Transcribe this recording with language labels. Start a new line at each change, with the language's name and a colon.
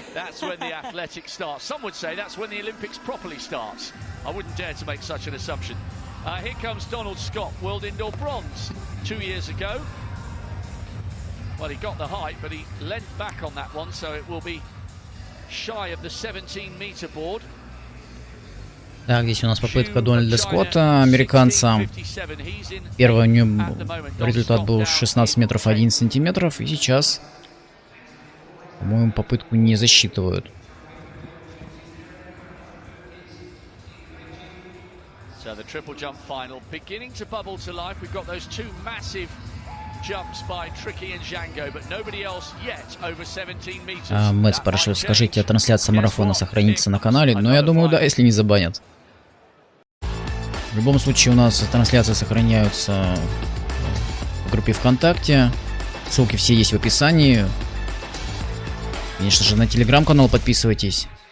English: That's when the athletics starts. Some would say that's when the Olympics properly starts. I wouldn't dare to make such an assumption. Here comes Donald Scott, world indoor bronze 2 years ago. Well, he got the height, but he leant back on that one, so it will be shy of the 17-meter board.
Russian: Так, здесь у нас попытка Дональда Скотта, американца. Первый у него результат был 16 метров 11 сантиметров, и сейчас, по-моему, попытку не засчитывают.
English: So the triple jump final beginning to bubble to life. We've got those two massive jumps by Tricky and Django, but nobody else yet over 17 meters.
Russian: Мэтт спрашивает, скажите, трансляция марафона сохранится на канале? Но я думаю, да, если не забанят. В любом случае, у нас трансляции сохраняются в группе ВКонтакте. Ссылки все есть в описании. Конечно же, на телеграм-канал подписывайтесь.